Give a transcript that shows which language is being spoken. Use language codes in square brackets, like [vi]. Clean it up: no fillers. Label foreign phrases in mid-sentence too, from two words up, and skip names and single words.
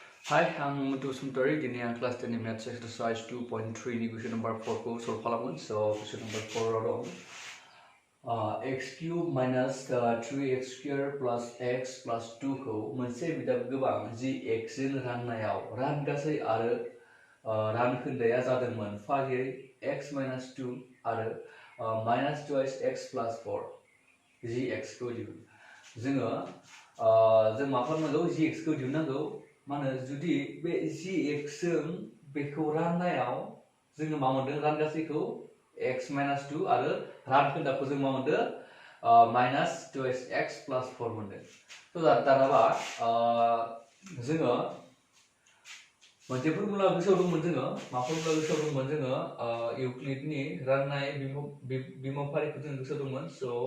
[en] Hi, I'm Mutu Sumtari. [brx] Dini ang [en] class 10 maths exercise 2.3 [brx] ni [en] question number 4 [brx] ko solve kalamun. [en] So question number 4 ro x cube minus 3x square plus x plus 2 ko [brx] मोनसे बिदाब गोबां जि x जों राननायाव रान गासै आरो रान खोन्दाया जादोंमोन फारियै [en] x minus 2 [brx] आरो [en] minus 2x plus 4 [brx] जि x को जोङो जों मा खालामनांगौ जि x को दिहुननांगौ माने जुदि बे जि x जों बेखौ राननायाव जोङो मा मोनदों रान गासैखौ [en] x minus 2 [brx] आरो रान खोन्दाखौ जों मा मोनदों [en] minus 2x plus 4 [brx] मोनदों थ' दानाबा जोङो मोनसे फर्मुला गोसोआव दंमोन जोङो मा फर्मुला गोसोआव दंमोन जोङो इउक्लिडनि राननाय बिमुंफारिखौ जों गोसोआव दंमोन स'